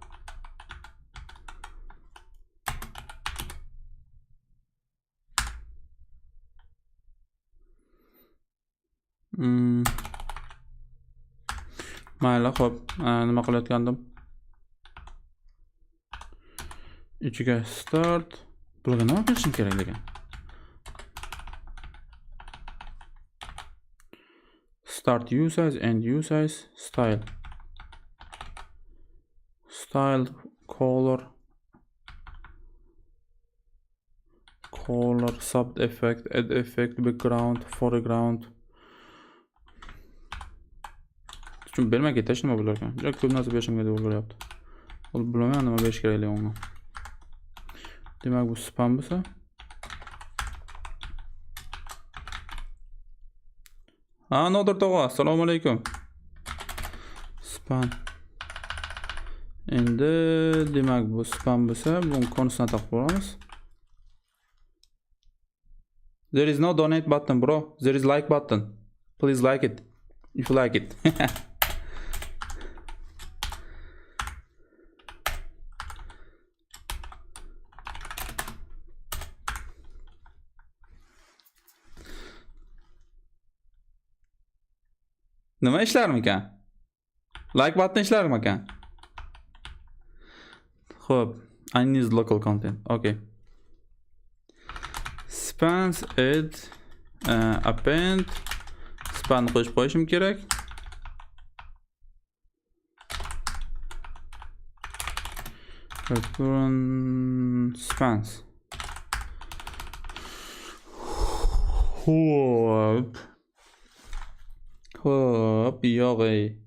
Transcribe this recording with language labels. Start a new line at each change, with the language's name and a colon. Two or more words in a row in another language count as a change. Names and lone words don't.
Uzbek: Mayli, hop, nima qilayotgandim? Ichiga start. Bularga nima berishim kerak ekan?
English: Start usize, end usize, style. Style, color, sub effect, add effect, background, foreground.
Uzbek: Chunki bermay ketish nima bo'lar ekan? Juda ko'p narsa berishimga to'g'ri kelyapti. Bilmayman nima berish kerak unga. Demak, bu spam bo'lsa, Nodir tog'a,
Arabic: assalomu alaykum.
Uzbek: Spam. Endi demak, bu spam bo'lsa, buni konusini taqib qo'yamiz.
English: There is no donate button, bro. There is like button. Please like it if you like it.
Uzbek: Nima ishlarmikan?
English: Like button
Uzbek: ishlarmikan? Xo'p,
English: unused local content. Okay. Spans add append span
Uzbek: qo'shib qo'yishim kerak.
English: Return spans.
Uzbek: Hop, yo'g'ey.